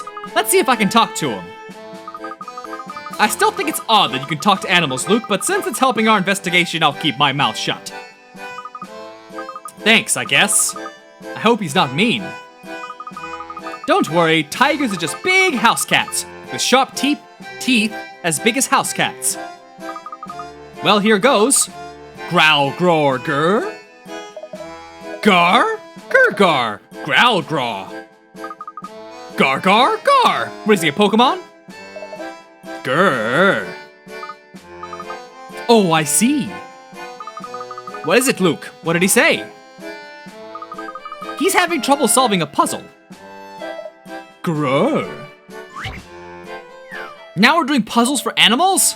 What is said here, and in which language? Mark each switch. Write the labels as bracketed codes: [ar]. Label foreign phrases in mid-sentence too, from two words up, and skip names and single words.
[en] Let's see if I can talk to him. I still think it's odd that you can talk to animals, Luke, but since it's helping our investigation, I'll keep my mouth shut. Thanks, I guess. I hope he's not mean. Don't worry, tigers are just big house cats with sharp teeth as big as house cats. Well, here goes. Growl, groar, grr. Gar, grr, gar. Growl, graw. Gar, gar, gar. What is he, a Pokemon? Grr. Oh, I see. What is it, Luke? What did he say? He's having trouble solving a puzzle. Grr. Now we're doing puzzles for animals?